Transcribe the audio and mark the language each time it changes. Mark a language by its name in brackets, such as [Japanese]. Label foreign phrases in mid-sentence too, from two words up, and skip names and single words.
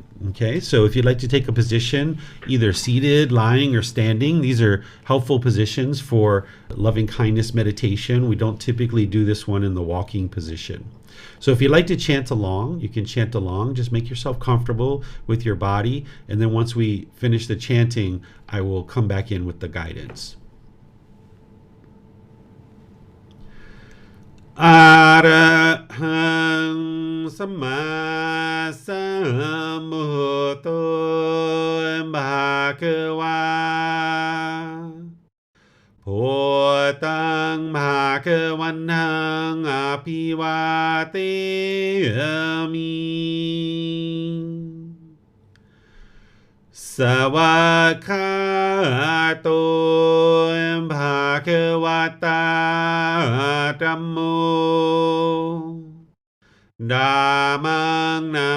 [English] Okay, so if you'd like to take a position, either seated, lying, or standing, these are helpful positions for loving kindness meditation. We don't typically do this one in the walking position. So if you'd like to chant along, you can chant along. Just make yourself comfortable with your body. And then once we finish the chanting, I will come back in with the guidance. [Pali] Arahang Samma Sambuddho Bhagava Bhutang Bhagavanang Apivateyami Savakato Bhagavata Dhammo Dhammang